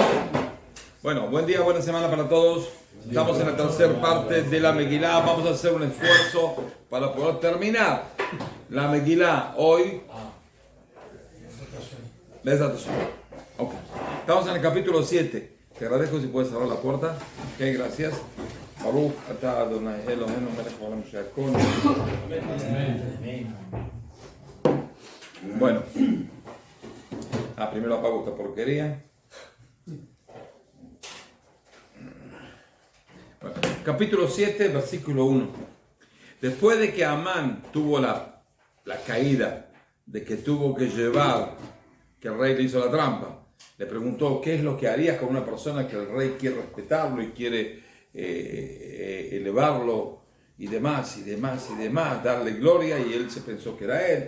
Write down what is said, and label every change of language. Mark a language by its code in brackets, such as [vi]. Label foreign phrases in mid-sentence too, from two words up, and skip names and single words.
[es] Bueno, buen día, buena semana para todos. Estamos en la tercera parte de la Megilá. Vamos a hacer un esfuerzo para poder terminar la Megilá hoy. Okay. Estamos en el capítulo 7. Te agradezco si puedes cerrar la puerta. Ok, gracias. [he] ברוך אתה אדוני אלוהינו מלך העולם שהכל. [es] Bueno. Primero apago esta porquería. Bueno, capítulo 7, versículo 1. Después de que Amán tuvo la caída, de que tuvo que llevar, que el rey le hizo la trampa, le preguntó qué es lo que harías con una persona que el rey quiere respetarlo y quiere elevarlo y demás, darle gloria, y él se pensó que era él.